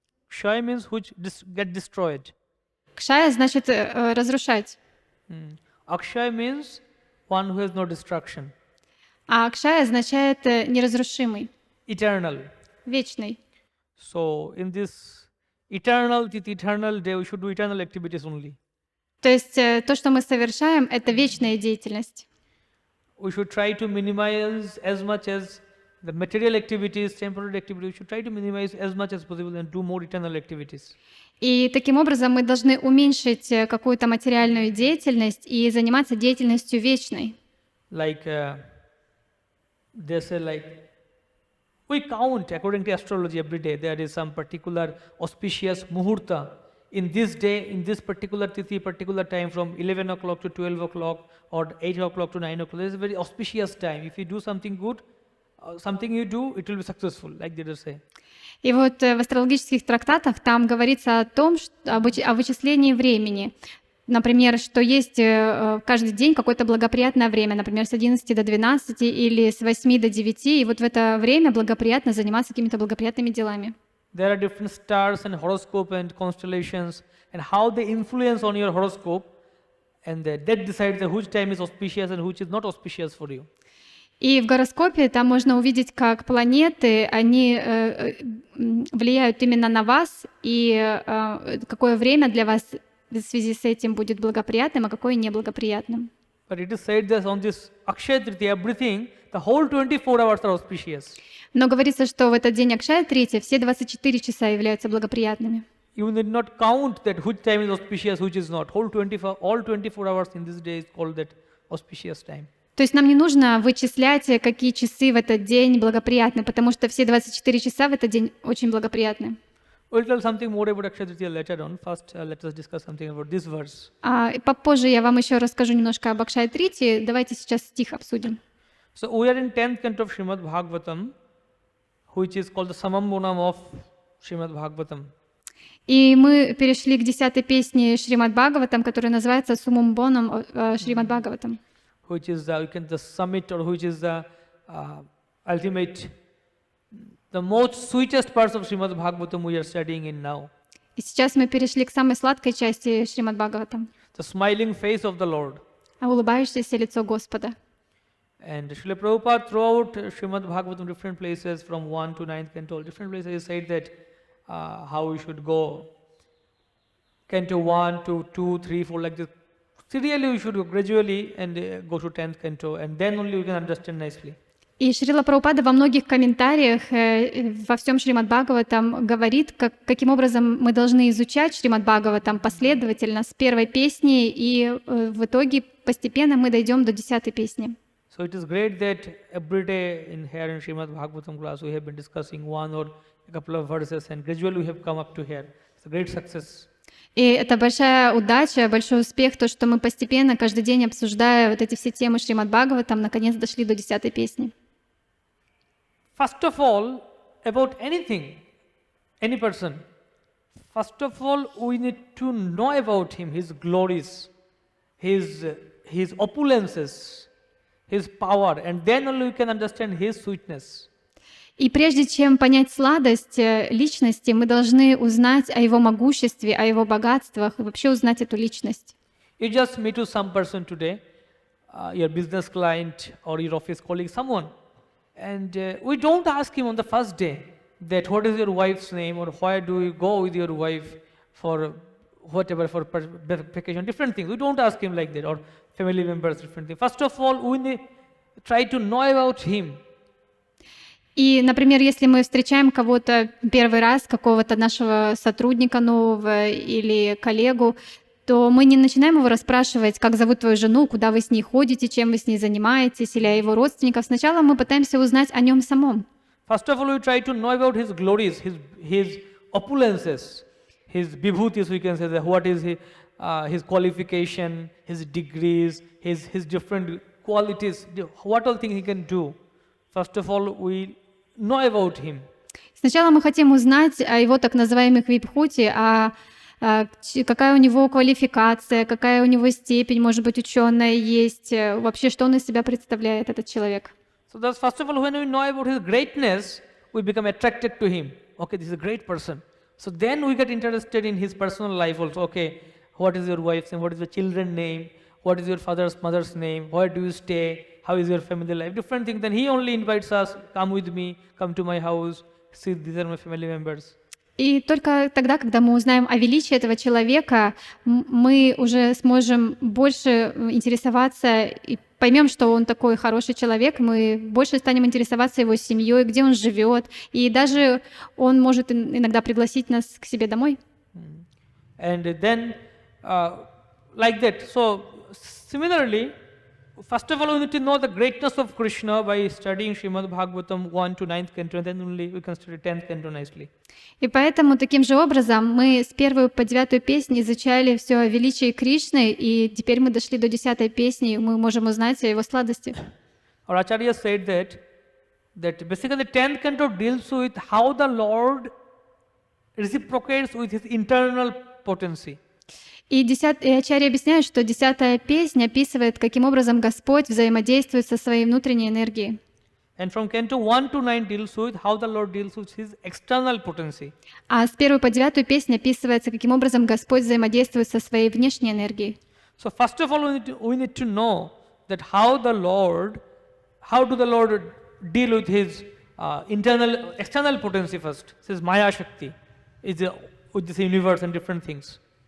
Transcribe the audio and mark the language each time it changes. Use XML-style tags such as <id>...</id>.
<en>Akshay means which get destroyed.</en> <ru>Акшая значит разрушать.</ru> <en>Akshay means one who has no destruction.</en> <ru>А Акшая означает неразрушимый.</ru> <en>Eternal.</en> <ru>Вечный.</ru> <en>So in this eternal day, we should do eternal activities only.</en> <ru>То есть то, что мы совершаем, это вечная деятельность.</ru> <en>We should try to minimize as much as the material activities, temporary activities. We should try to minimize as much as possible and do more eternal activities.</en> <ru>И таким образом мы должны уменьшить какую-то материальную деятельность и заниматься деятельностью вечной.</ru> <en>Like they say, like we count according to astrology every day. There is some particular auspicious muhurta in this day, in this particular tithi, particular time from 11 o'clock to 12 o'clock or 8 o'clock to 9 o'clock. This is a very auspicious time. If you do something good, something you do, it will be successful, like they say.</en> <ru>И вот в астрологических трактатах там говорится о том, о вычислении времени. Например, что есть каждый день какое-то благоприятное время, например, с 11 до 12 или с 8 до 9, и вот в это время благоприятно заниматься какими-то благоприятными делами.</ru> <en>There are different stars and horoscope and constellations and how they influence on your horoscope, and that decides which time is auspicious and which is not auspicious for you.</en> <ru>И в гороскопе там можно увидеть, как планеты, они влияют именно на вас, и какое время для вас в связи с этим будет благоприятным, а какое неблагоприятным.</ru> <en>But it is said that on this Akshaya Tritiya, everything, the whole 24 hours are auspicious.</en> <ru>Но говорится, что в этот день Акшая Трития все 24 часа являются благоприятными.</ru> <en>You need not count that which time is auspicious, which is not. All 24 hours in this day is called that auspicious time.</en> <ru>То есть нам не нужно вычислять, какие часы в этот день благоприятны, потому что все 24 часа в этот день очень благоприятны.</ru> <en>We'll tell something more about Akshaya Tritiya later on. First, let us discuss something about this verse.</en> <ru>И попозже я вам еще расскажу немножко об Акшая Трити. Давайте сейчас стих обсудим.</ru> <en>So we are in 10th canto of Shrimad Bhagavatam, which is called the Samambonam of Shrimad Bhagavatam.</en> <ru>И мы перешли к 10-й песне Шримад Бхагаватам, которая называется Сумамбоном Шримад Бхагаватам.</ru> <en>Which is the summit, or which is the ultimate, the most sweetest parts of Shrimad Bhagavatam we are studying in now.</en> <ru>И сейчас мы перешли к самой сладкой части Шримад Бхагаватам.</ru> <en>The smiling face of the Lord.</en> <ru>Улыбающееся лицо Господа.</ru> <en>And Srila Prabhupada throughout Shrimad Bhagavatam, different places from 1 to 9th canto, different places he said that how we should go. Canto 1 to 2, 3, 4, like this. Serially we should go gradually and go to 10th canto, and then only we can understand nicely.</en> <ru>И Шрила Прабхупада во многих комментариях во всем Шримад Бхагаватам говорит, каким образом мы должны изучать Шримад Бхагаватам последовательно с первой песни, и в итоге постепенно мы дойдем до 10-й песни.</ru> <en>So it is great that every day in here in Shrimad Bhagavatam class we have been discussing one or a couple of verses, and gradually we have come up to here. It's a great success.</en> <ru>И это большая удача, большой успех, то, что мы постепенно, каждый день обсуждая вот эти все темы Шримад Бхагаватам, наконец дошли до 10-й песни.</ru> <en>First of all, about anything, any person, first of all, we need to know about him, his glories, his opulences, his power, and then only we can understand his sweetness.</en> <ru>И прежде чем понять сладость личности, мы должны узнать о его могуществе, о его богатствах и вообще узнать эту личность.</ru> <en>You just meet with some person today, your business client or your office colleague, someone, and we don't ask him on the first day that what is your wife's name, or why do you go with your wife for whatever, for vacation, different things. We don't ask him like that, or family members, different things. First of all, we try to know about him.</en> <ru>И, например, если мы встречаем кого-то первый раз, какого-то нашего сотрудника нового или коллегу, то мы не начинаем его расспрашивать, как зовут твою жену, куда вы с ней ходите, чем вы с ней занимаетесь, или о его родственниках. Сначала мы пытаемся узнать о нем самом.</ru> <en>First of all, we try to know about his glories, his opulences, his vibhutis, we can say that, what is his qualification, his degrees, his different qualities, what all things he can do. First of all, we know about him.</en> <ru>Сначала мы хотим узнать о его так называемых вибхути, какая у него квалификация, какая у него степень, может быть, ученая есть, вообще, что он из себя представляет, этот человек.</ru> <en>So that's first of all, when we know about his greatness, we become attracted to him. Okay, this is a great person. So then we get interested in his personal life also. Okay, what is your wife's name? What is your children's name? What is your mother's name? Where do you stay? How is your family life? Different things. Then he only invites us, come with me, come to my house, see, these are my family members.</en> <ru>И только тогда, когда мы узнаем о величии этого человека, мы уже сможем больше интересоваться и поймем, что он такой хороший человек, мы больше станем интересоваться его семьей, где он живет, и даже он может иногда пригласить нас к себе домой.</ru> <en>And then, like that. So, similarly, first of all, we need to know the greatness of Krishna by studying Shrimad Bhagavatam 1 to 9th canto, and then only we can study 10th canto nicely.</en> <ru>И поэтому таким же образом мы с 1 по 9 песни изучали все о величии Кришны, и теперь мы дошли до 10 песни, и мы можем узнать о его сладости.</ru> <en>Our Acharya said that basically 10th canto deals with how the Lord reciprocates with his internal potency.</en> <ru>И Ачарья объясняет, что 10-я песня описывает, каким образом Господь взаимодействует со своей внутренней энергией.</ru> <en>And from canto 1 to 9 deals with how the Lord deals with his external potency.</en> <ru>А с 1 по 9 песня описывается, каким образом Господь взаимодействует со своей внешней энергией.</ru> <en>So first of all, we need to know that how do the Lord deal with his external potency first. This is Maya Shakti, with this universe and different things.</en>